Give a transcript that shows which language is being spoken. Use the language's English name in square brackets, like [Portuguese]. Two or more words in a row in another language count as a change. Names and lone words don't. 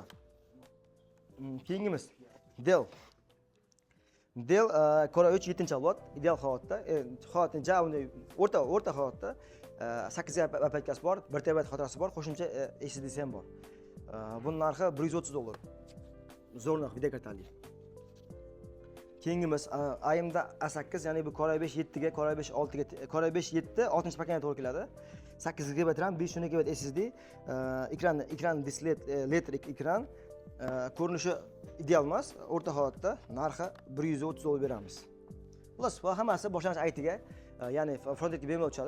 [Uzbek] Keyingimiz Dell Core i3 7-avlod, ideal holatda, o'rta holatda 8 GB aplikasi bor, 1 TB xotirasi bor, qo'shimcha SSD'si ham bor. Buning narxi $130. Zo'r narx, video kartali. Keyingimiz AMD A8, ya'ni bu Core i5 7 ga, Core i5 6 ga, Core i5 7 6-paketga to'g'ri keladi. 8 GB RAM, 512 GB SSD, ekran displey LED ekran. Ko'rinishi ideal emas, o'rta holatda, narxi $130 beramiz. Xullas, bu hammasi boshlang'ich IT-ga, ya'ni front-endga bemalol tushadi.